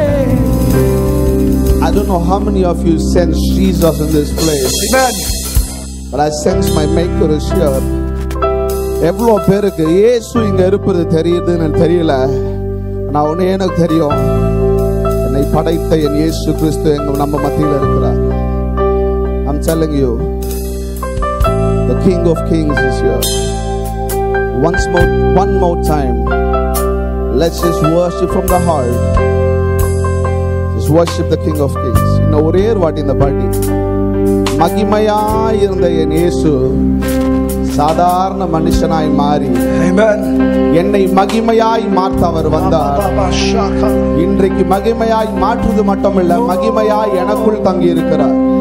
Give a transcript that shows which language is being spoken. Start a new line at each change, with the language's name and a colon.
English: I don't know how many of you sense Jesus in this place. Amen. But I sense my Maker is here.
Tamil: எவ்வளோ பேருக்கு இயேசு இங்க இருப்பது தெரியுதுன்னு தெரியல. நான் ஒண்ணு எனக்கு தெரியும், என்னை படைத்த என் இயேசு கிறிஸ்து எங்க நம்ம மத்தியில் இருக்கிறார்.
English: I'm telling you, the King of Kings is here. One more time, let's just worship from the heart. Just worship the King of Kings.
Tamil: இன்னும் ஒரே ஒரு வாட்டி இந்த பாட்டி. மகிமையாய் இருந்த என் இயேசு சாதாரண மனுஷனாய் மாறி என்னை மகிமையாய் மாற்ற அவர் வந்தார். இன்றைக்கு மகிமையாய் மாற்றுவது மட்டுமில்ல, மகிமையாய் எனக்குள் தங்கி இருக்கிறார்.